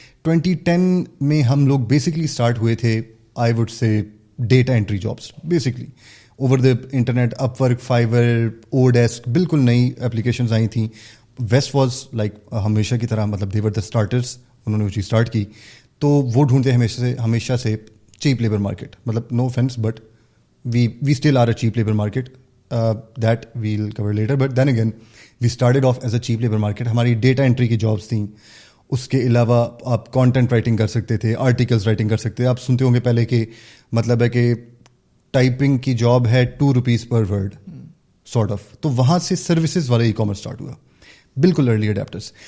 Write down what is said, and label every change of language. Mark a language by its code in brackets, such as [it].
[ur] 2010 میں ہم لوگ بیسکلی اسٹارٹ ہوئے تھے, [en] I would say data entry jobs, basically over the internet. [ur] Up work, فائیور, O desk, بالکل نئی اپلیکیشنز آئی تھیں. [en] West was like [ur] ہمیشہ کی طرح, مطلب [en] they were the starters, [ur] انہوں نے وہ چیز اسٹارٹ کی. تو وہ ڈھونڈتے ہمیشہ سے [en] cheap labor market. مطلب no offense, but we still are a cheap labor market. That we'll cover later. But then again, we started off as a cheap labor market. [ur] ہماری ڈیٹا انٹری کی jobs تھیں. اس کے علاوہ آپ content writing کر سکتے تھے, آرٹیکلس رائٹنگ کر سکتے تھے. آپ سنتے ہوں گے پہلے کہ مطلب ہے کہ ٹائپنگ کی جاب ہے [en] 2 rupees per word sort of. [ur] تو وہاں سے سروسز والا ای کامرس اسٹارٹ ہوا, بالکل ارلی اڈیپٹرس.